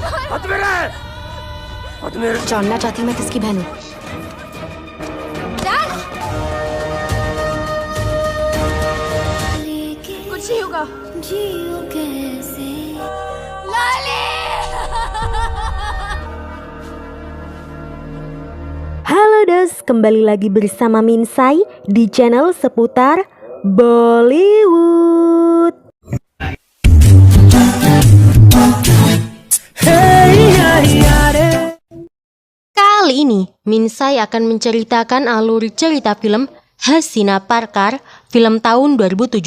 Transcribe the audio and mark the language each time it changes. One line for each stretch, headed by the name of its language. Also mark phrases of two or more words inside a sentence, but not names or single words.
Hindi: जानना चाहती हूँ मैं किसकी बहन हूँ। कुछ नहीं होगा।
Indonesian: Halo Dos, kembali lagi bersama Minsai di channel seputar Bollywood. Kali ini Minsai akan menceritakan alur cerita film Hasina Parkar, film tahun 2017.